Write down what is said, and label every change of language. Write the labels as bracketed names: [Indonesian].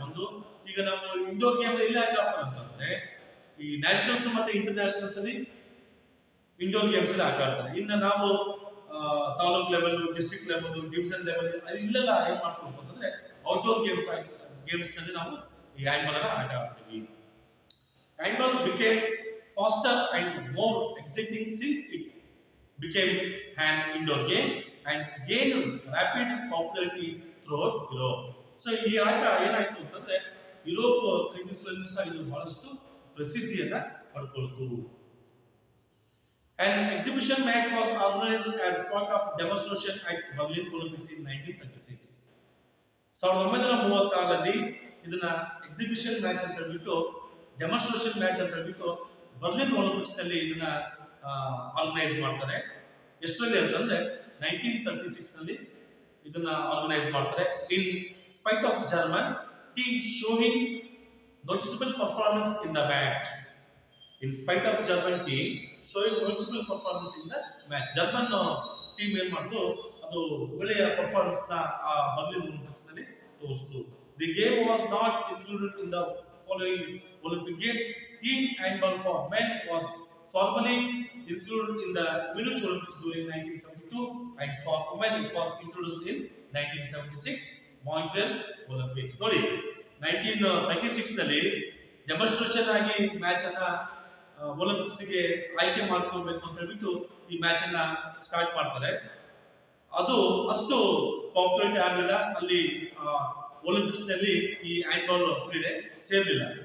[Kannada] ಒಂದು, ಈಗ ನಾವು ಇಂಡೋರ್ ಗೇಮ್ ಎಲ್ಲಿ ಆಟ ಆಡ್ತಾರೆ ಅಂತಂದ್ರೆ ಈ ನ್ಯಾಷನಲ್ಸ್ ಮತ್ತೆ ಇಂಟರ್ನ್ಯಾಷನಲ್ಸ್ ಅಲ್ಲಿ ಇಂಡೋರ್ ಗೇಮ್ಸ್ ಅಲ್ಲಿ ಆಟ ಆಡ್ತಾರೆ. ಇನ್ನು ನಾವು taluk level, district level, division level ಇಲ್ಲೆಲ್ಲ ಏನ್ ಮಾಡ್ತೀವಿ ಅಂತಂದ್ರೆ ಔಟ್ಡೋರ್ ಗೇಮ್ಸ್ ನಲ್ಲಿ ನಾವು ಈ ಹ್ಯಾಂಡ್ಬಾಲ್ ಅನ್ನ ಆಟ ಆಡ್ತೀವಿ. [English] Handball became faster and more exciting since it became an indoor game and gained rapid popularity throughout Europe. [Kannada] So ಈ ಆಟ ಏನಾಯ್ತು ಅಂತಂದ್ರೆ ಯುರೋಪ್ ಕಂಟ್ರೀಸ್ಗಳಲ್ಲಿ ಸಹ ಇದು ಬಹಳಷ್ಟು ಪ್ರಸಿದ್ಧಿಯನ್ನ ಪಡ್ಕೊಳ್ತು. [English] An exhibition match was organized as part of demonstration at Berlin Olympics in 1936. [Kannada] 1936ರಲ್ಲಿ ಇದನ್ನ exhibition match ಅಂತ ಹೇಳ್ಬಿಟ್ಟು ಡೆಮಾನ್ಸ್ಟ್ರೇಷನ್ ಮ್ಯಾಚ್ ಅಂತ ಹೇಳ್ಬಿಟ್ಟು ಬರ್ಲಿನ್ ಒಲಿಂಪಿಕ್ಸ್ ನಲ್ಲಿ ಇದನ್ನ ಆರ್ಗನೈಸ್ ಮಾಡ್ತಾರೆ. ಎಷ್ಟರಲ್ಲಿ ಅಂತಂದ್ರೆ 1936 ನಲ್ಲಿ ಇದನ್ನ ಆರ್ಗನೈಸ್ ಮಾಡ್ತಾರೆ. [English] In spite of German team showing noticeable performance in the match. In spite of German team showing noticeable performance in the match. [Kannada] German team ಏನು ಮಾಡ್ತು, ಅದು ಒಳ್ಳೆಯ ಪರ್ಫಾರ್ಮೆನ್ಸ್ ನ ಬರ್ಲಿನ್ ಒಲಿಂಪಿಕ್ಸ್ ನಲ್ಲಿ ತೋರಿಸಿತು. [English] The game was not included in the following Olympic Games. Team handball for men was formally included in the Munich Olympics during 1972, and for women it was introduced in 1976 Montreal Olympics. [Kannada] ನೋಡಿ 1936 ನಲ್ಲಿ demonstration ಆಗಿ match ಅನ್ನ Olympics ಗೆ ಆಯ್ಕೆ ಮಾಡ್ಕೋಬೇಕು ಅಂತ ಹೇಳ್ಬಿಟ್ಟು ಈ ಮ್ಯಾಚ್ ಅನ್ನ ಸ್ಟಾರ್ಟ್ ಮಾಡ್ತಾರೆ. ಅದು ಅಷ್ಟು ಪಾಪ್ಯುಲಾರಿಟಿ ಆಗಲಿಲ್ಲ ಅಲ್ಲಿ ಒಲಿಂಪಿಕ್ಸ್ ನಲ್ಲಿ ಈ ಹ್ಯಾಂಡ್ಬಾಲ್ ಕ್ರೀಡೆ ಸೇರಲಿಲ್ಲ.